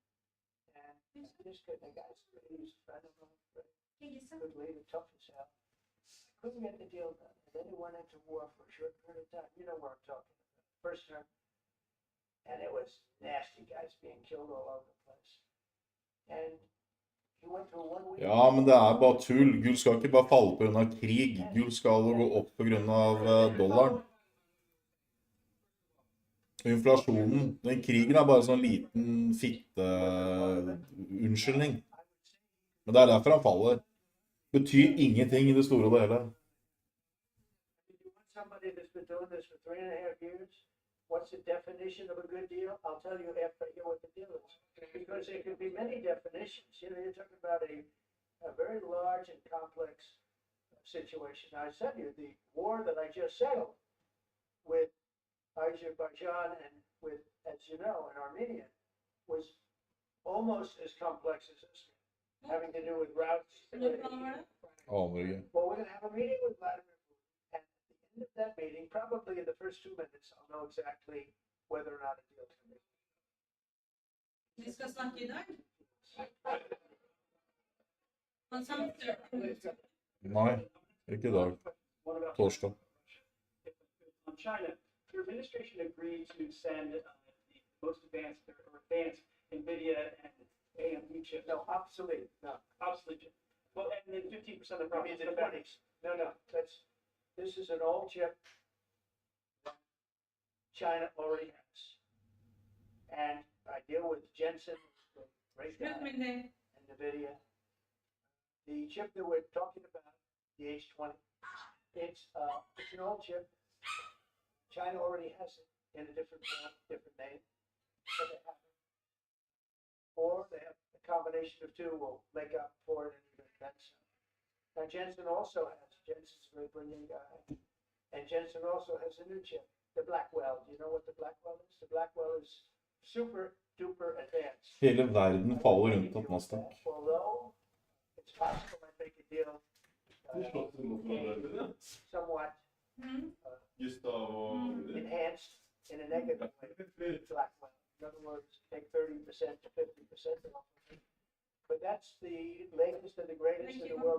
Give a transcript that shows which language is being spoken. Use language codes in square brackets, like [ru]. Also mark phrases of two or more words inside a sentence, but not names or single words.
[en] And just couldn't, the guy's pretty, I don't know, very Gissa. good leader, tough as hell. Couldn't get the deal done. And then he went into war for a short period of time. You know what I'm talking about. First term. And it was nasty, guys being killed all over the place. And he went through 1 week. [no] Ja, men det er bare tull. Gull skal ikke bare falle på grunn av krig. Gull skal gå opp på grunn av dollaren. Inflasjonen. Den krigen er bare sånn liten unnskyldning. Men det er derfor han faller. Betyr ingenting i det store og det hele. [en] You want somebody that's been doing this for 3.5 years? What's the definition of a good deal? I'll tell you after I hear what the deal is. Because there could be many definitions. You know, you're talking about a very large and complex situation. I said to you, the war that I just settled with Azerbaijan and with, as you know, in Armenia, was almost as complex as this one, having to do with routes. [no] Når planen var det? Aner ikke. [en] Well, we're going to have a meeting with Vladimir Putin, and at the end of that meeting, probably in the first 2 minutes, I'll know exactly whether or not a deal can be. [no] Vi skal snakke i dag. Men samtidig. Nei, ikke i dag. Torsdag. [en] On China, your administration agreed to send the most advanced NVIDIA and AMD chips. No, obsolete, no. Obsolete chip. Well, and then 15% of the I mean, profits. the 20s. No, this is an old chip that China already has. And I deal with Jensen, the great guy, [no] Slutt med det. [en] and NVIDIA. The chip that we're talking about, the H20, it's an old chip. China already has it in a different form, different name, but they have it. Or they have a combination of two will make up for it and even then some. Now Jensen also has, Jensen's a very brilliant guy, and Jensen also has a new chip, the Blackwell. Do you know what the Blackwell is? The Blackwell is super duper advanced. [no] Hele verden faller rundt at Nasdaq. [en] Although it's possible I make a deal somewhat enhanced in a negative way. Blackwell. In other words, take 30% to 50% off of it. But that's the latest and the greatest in the world.